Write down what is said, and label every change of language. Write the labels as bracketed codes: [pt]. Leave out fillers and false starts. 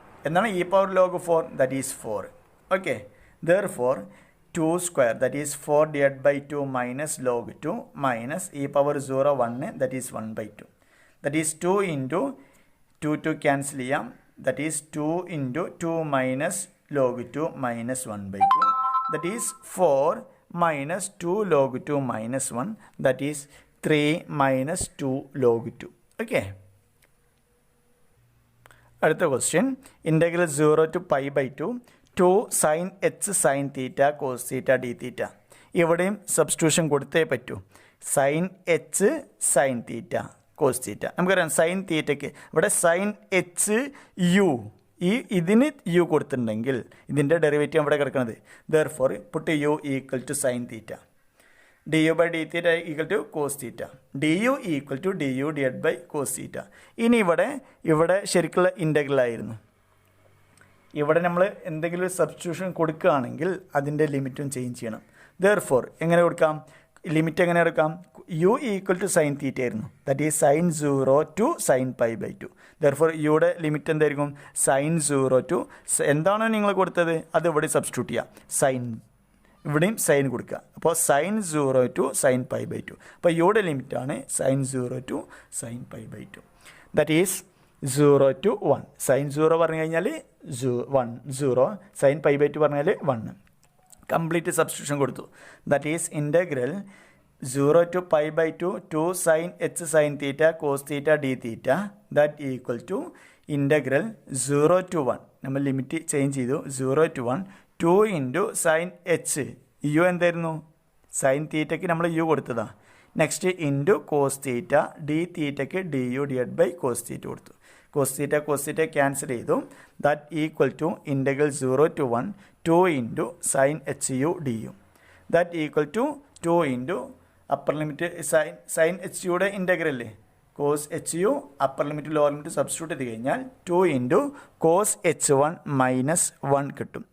[ml] എന്താണ് ഈ [en] Power log 4? That is 4. Okay, therefore 2 square that is 4 divided by 2 minus log 2 മൈനസ് e power 0 1 that is 1 by 2. That is 2 into 2 cancel [ml] ചെയ്യാം. [en] That is 2 into 2 minus log 2 minus 1 by 2. That is 4 minus 2 log 2 minus 1. That is 3 minus 2 log 2. Okay. [ml] അടുത്ത [en] Question integral 0 to pi by 2 sin h sin theta cos theta d theta. [ml] ഇവിടെയും substitution കൊടുത്തേ പറ്റൂ. [en] sin h sin theta cos theta [ml] നമുക്കറിയാം. Sign തീറ്റയ്ക്ക് ഇവിടെ sign H U ഇതിന് U കൊടുത്തിട്ടുണ്ടെങ്കിൽ ഇതിൻ്റെ derivative ഇവിടെ കിടക്കുന്നത്. [en] Therefore put u equal to sine theta, d u by d theta equal to cos theta, d u equal to d u divide by cos theta. [ml] ഇനി ഇവിടെ ശരിക്കുള്ള ഇൻ്റഗ്രലായിരുന്നു. ഇവിടെ നമ്മൾ എന്തെങ്കിലും ഒരു സബ്സ്റ്റിറ്റ്യൂഷൻ കൊടുക്കുകയാണെങ്കിൽ അതിൻ്റെ ലിമിറ്റും ചേഞ്ച് ചെയ്യണം. ദെർഫോർ എങ്ങനെ കൊടുക്കാം? ലിമിറ്റ് എങ്ങനെ എടുക്കാം? U equal to sine theta ആയിരുന്നു. [en] That is sine 0 to sine pi by 2. Therefore [ml] യുടെ ലിമിറ്റ് എന്തായിരിക്കും? സൈൻ 0 to എന്താണോ നിങ്ങൾ കൊടുത്തത് അത് ഇവിടെ സബ്സ്റ്റിറ്റ്യൂട്ട് ചെയ്യുക. [en] sine [ml] ഇവിടെയും സൈൻ കൊടുക്കുക. അപ്പോൾ [en] Sine 0 to sine pi by 2. [ml] അപ്പോൾ യുടെ ലിമിറ്റാണ് [en] Sine 0 to sine pi by 2. That is 0 to 1. Sine 0 [ml] പറഞ്ഞു കഴിഞ്ഞാൽ [en] 0, sine pi by 2 [ml] പറഞ്ഞാൽ [en] 1. Complete substitution [ml] കൊടുത്തു. [en] That is integral 0 to pi by 2 sin h sin theta cos theta d theta that equal to integral 0 to 1. [ml] നമ്മൾ limit change ചെയ്തു. [en] 0 to 1 2 into sin h u [ml] എന്തായിരുന്നു? Sign തീറ്റയ്ക്ക് നമ്മൾ U കൊടുത്തതാ. [en] next into cos theta d തീറ്റയ്ക്ക് d u divide by cos theta [ml] കൊടുത്തു. [en] cos theta [ml] cancel ചെയ്തു. [en] That equal to integral 0 to 1 2 into sine h u d u. That equal to 2 into upper limit sine h യുടെ integral cos h u upper limit lower limit [ml] substitute ചെയ്ത് കഴിഞ്ഞാൽ [en] 2 into cos h 1 minus 1 [ml] കിട്ടും.